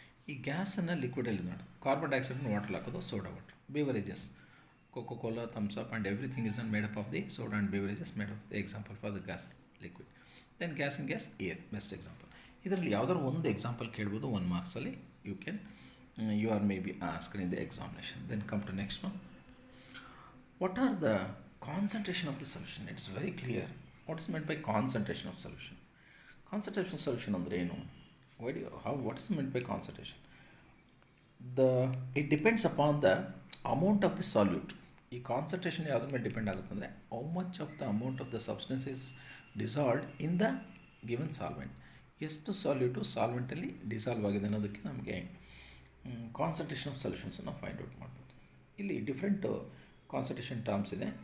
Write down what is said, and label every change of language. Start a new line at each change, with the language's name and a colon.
Kannada: ಈ ಗ್ಯಾಸನ್ನು ಲಿಕ್ವಿಡಲ್ಲಿ ಮಾಡಿ, ಕಾರ್ಬನ್ ಡೈಆಕ್ಸೈಡ್ನ ವಾಟರ್ ಹಾಕೋದು, soda water.
English: Beverages, Coca Cola, Thums Up and everything is made up of the soda and beverages made of the example for the gas liquid. Then gas in gas air, best example.
Kannada: ಇದರಲ್ಲಿ ಯಾವುದಾದ್ರು ಒಂದು example ಕೇಳ್ಬೋದು 1 ಮಾರ್ಕ್ಸಲ್ಲಿ.
English: you are maybe asked in the examination. Then come to next one. What are the concentration of the solution. It's very clear. What is meant by concentration of solution? Concentration of solution
Kannada: ಅಂದರೆ ಏನು?
English: What is meant by concentration? It depends upon the amount of the solute.
Kannada: ಈ concentration ಯಾವುದ್ರ ಮೇಲೆ depend ಆಗುತ್ತೆ ಅಂದರೆ
English: How much of the amount of the substance is dissolved in the given solvent.
Kannada: ಎಷ್ಟು ಸಾಲ್ಯೂಟು ಸಾಲ್ವೆಂಟಲ್ಲಿ dissolve ಆಗಿದೆ ಅನ್ನೋದಕ್ಕೆ ನಮಗೆ ಕಾನ್ಸಂಟ್ರೇಷನ್ ಆಫ್ ಸೊಲ್ಯೂಷನ್ಸನ್ನು ಫೈಂಡ್ ಔಟ್ ಮಾಡ್ಬೋದು. ಇಲ್ಲಿ ಡಿಫ್ರೆಂಟ್ ಕಾನ್ಸಂಟ್ರೇಷನ್ ಟರ್ಮ್ಸ್ ಇದೆ.